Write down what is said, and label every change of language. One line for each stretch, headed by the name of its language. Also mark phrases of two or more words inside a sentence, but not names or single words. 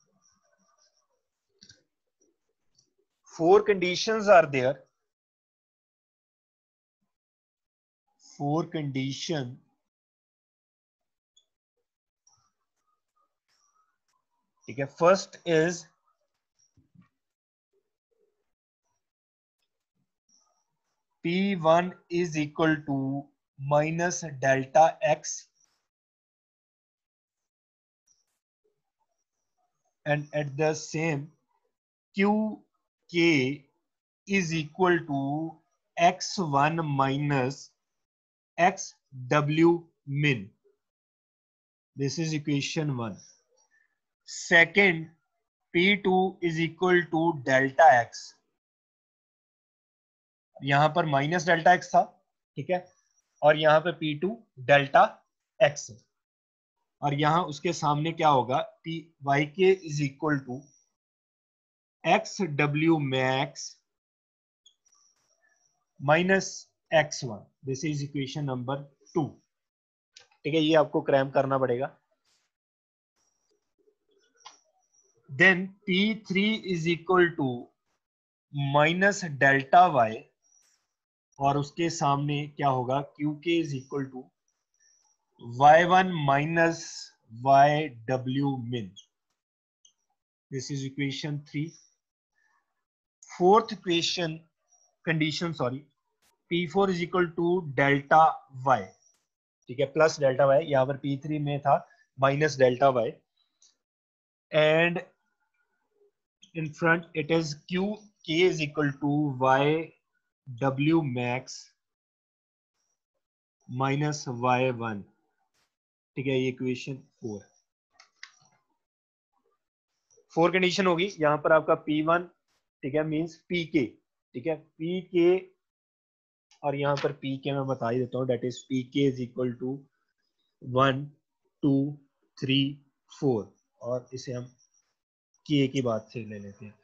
English: four conditions are there 4 condition
Hindi: ठीक है.
English: फर्स्ट इज P1 is equal to minus delta x and at the same QK is equal to x1 minus xw min. This is equation 1. Second, P2 is equal to delta x.
Hindi: यहां पर
English: minus delta x
Hindi: था, ठीक है, और यहां पे P2
English: delta x
Hindi: है, और यहां उसके सामने क्या होगा,
English: yk is equal to xw max minus x1. this is equation number 2.
Hindi: ठीक है, ये आपको क्रैम करना पड़ेगा.
English: then P3 is equal to minus delta y,
Hindi: और उसके सामने क्या होगा,
English: qk is equal to y1 minus yw min. this is equation 3. fourth equation condition P4 is equal to delta y.
Hindi: ठीक है,
English: plus delta y.
Hindi: यहां पर P3 में था
English: minus delta y, and in front it is qk is equal to yw max minus y1.
Hindi: ठीक है, ये इक्वेशन 4 कंडीशन होगी. यहां पर आपका P1 ठीक है मींस pk. ठीक है, pk, और यहां पर pk मैं बता ही देता हूं,
English: that is pk is equal to 1 2 3 4,
Hindi: और इसे हम k की बात से ले लेते हैं.